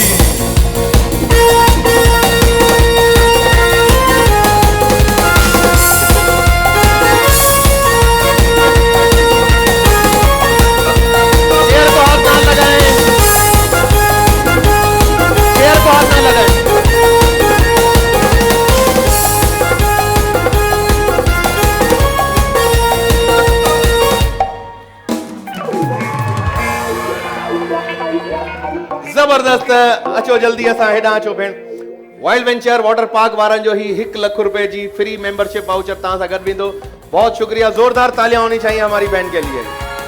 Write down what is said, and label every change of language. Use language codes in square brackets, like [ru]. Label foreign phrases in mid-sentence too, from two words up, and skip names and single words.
[hi] शेर को हाथ ना लगाएं, शेर को हाथ ना लगाएं। जबरदस्त। [sd] अचो जल्दी असां हेॾां अचो भेण। वाइल्ड वेंचर वाटर पार्क वारनि जो ही 1 लाख रुपए जी [en] free membership voucher [sd] तव्हां सां गॾु वेंदो। [hi] बहुत शुक्रिया, जोरदार तालियां होनी चाहिए हमारी बहन के लिए।